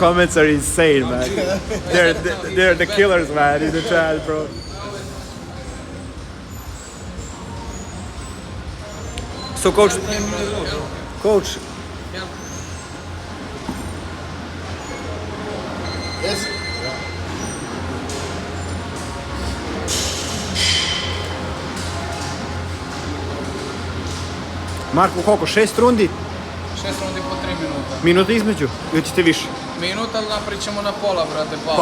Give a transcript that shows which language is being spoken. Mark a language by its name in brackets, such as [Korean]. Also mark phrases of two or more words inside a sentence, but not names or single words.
[English] comments are insane, man. They're the killers, man, in the chat, bro. So, coach, Yes? [Croatian] Marko, koliko? 6 rundi? 6 rundi po 3 minuta. Minuta između? Ili ćete više? Minuta, ali napravit ćemo na pola, brate, pauzu.